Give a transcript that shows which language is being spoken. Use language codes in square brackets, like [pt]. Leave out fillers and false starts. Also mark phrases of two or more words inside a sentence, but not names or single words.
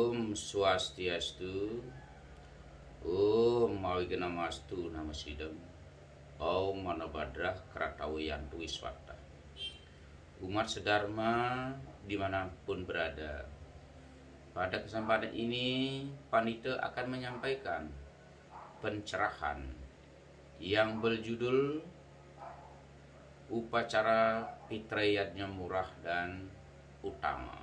[sa] Om Swastiastu. Om Mawigana-mastu Namasidam. Om Manobadrah Kratawiyantu Wiswata. [id] Umat sedharma dimanapun berada, pada kesempatan ini Panita akan menyampaikan pencerahan yang berjudul Upacara Fitriyatnya Murah dan Utama.